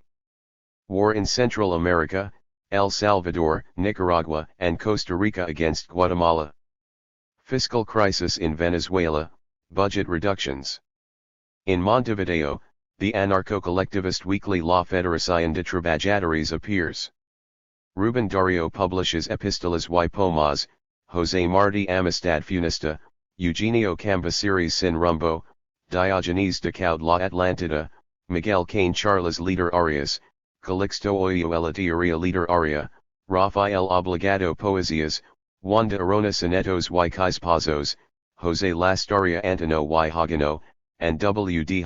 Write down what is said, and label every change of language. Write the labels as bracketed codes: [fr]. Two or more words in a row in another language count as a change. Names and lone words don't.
[en] War in Central America, El Salvador, Nicaragua, and Costa Rica against Guatemala. Fiscal crisis in Venezuela, budget reductions. In Montevideo, the anarcho-collectivist weekly La Federación de Trabajadores appears. Ruben Dario publishes Epístolas y Poemas, José Martí Amistad Funesta, Eugenio Cambaceres Sin Rumbo, Diogenes de Caud La Atlantida, Miguel Cain Charles Literarias, Calixto Oyo la Teoría Literaria, Rafael Obligado Poesías, Juan de Arona Sonetos y Quispazos, José Lastaria Antino y Hagano, and W. D.